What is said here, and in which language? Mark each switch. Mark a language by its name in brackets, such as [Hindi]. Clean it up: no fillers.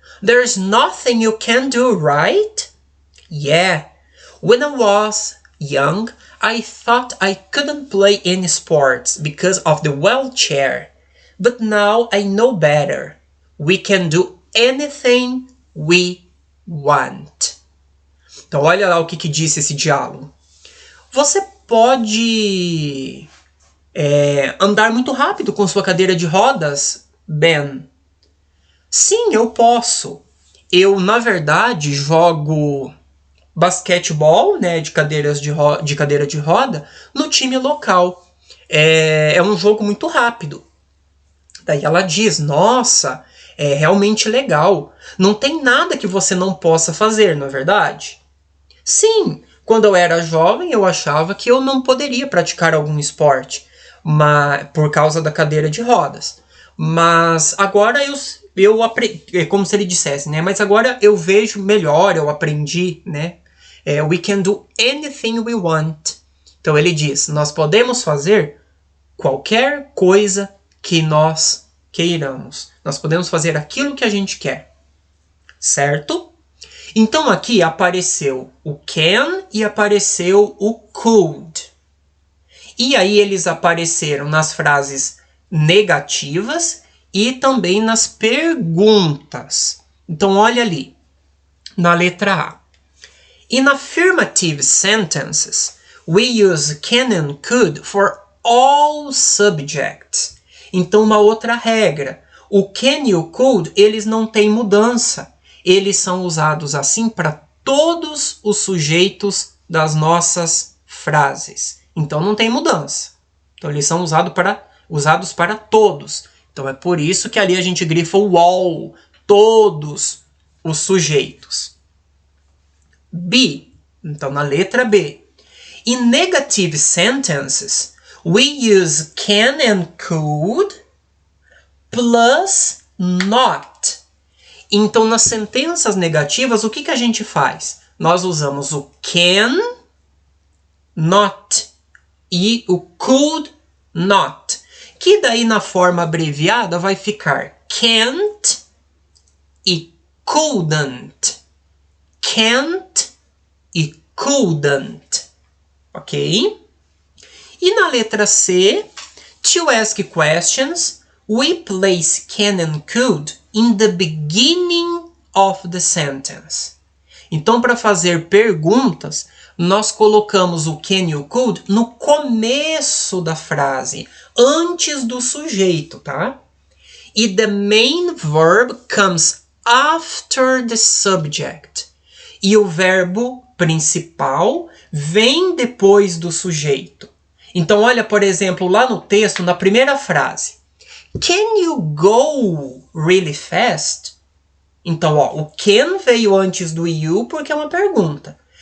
[English] There's nothing you can do, right? Yeah. When I was young, I thought I couldn't play any sports because of the wheelchair. But now I know better. We can do anything we want. [Portuguese] Então olha lá o que disse esse diálogo. Você pode andar muito rápido com sua cadeira de rodas, Ben? Sim, eu posso. Eu, na verdade, jogo basquetebol, né, de cadeira de roda, no time local. É um jogo muito rápido. Daí ela diz, nossa, é realmente legal. Não tem nada que você não possa fazer, não é verdade? Sim, quando eu era jovem, eu achava que eu não poderia praticar algum esporte por causa da cadeira de rodas. Mas agora eu aprendi, é como se ele dissesse, né? Mas agora eu vejo melhor, eu aprendi, né? [English] We can do anything we want. [Portuguese] Então ele diz, nós podemos fazer qualquer coisa que nós queiramos. Nós podemos fazer aquilo que a gente quer. Certo? Então aqui apareceu o can e apareceu o could. E aí eles apareceram nas frases negativas e também nas perguntas. Então olha ali, na letra A. [English] In affirmative sentences, we use can and could for all subjects. [Portuguese] Então uma outra regra, o can e o could, eles não têm mudança. eles são usados assim para todos os sujeitos das nossas frases. Então não tem mudança. Então eles são usados para todos. Então é por isso que ali a gente grifa o all, todos os sujeitos. B. Então na letra B. [English] In negative sentences, we use can and could plus not. [Portuguese] Então nas sentenças negativas, o que a gente faz? Nós usamos o can, not e o could not, que daí na forma abreviada vai ficar can't e couldn't. Can't e couldn't. Ok? E na letra C, [English] to ask questions, we place can and could in the beginning of the sentence. [Portuguese] Então, para fazer perguntas, nós colocamos o can e o could no começo da frase, antes do sujeito, tá? [English] E the main verb comes after the subject. [Portuguese] E o verbo principal vem depois do sujeito. Então, olha, por exemplo, lá no texto, na primeira frase. [English] Can you go really fast? [Portuguese] Então, ó, o can veio antes do you porque é uma pergunta.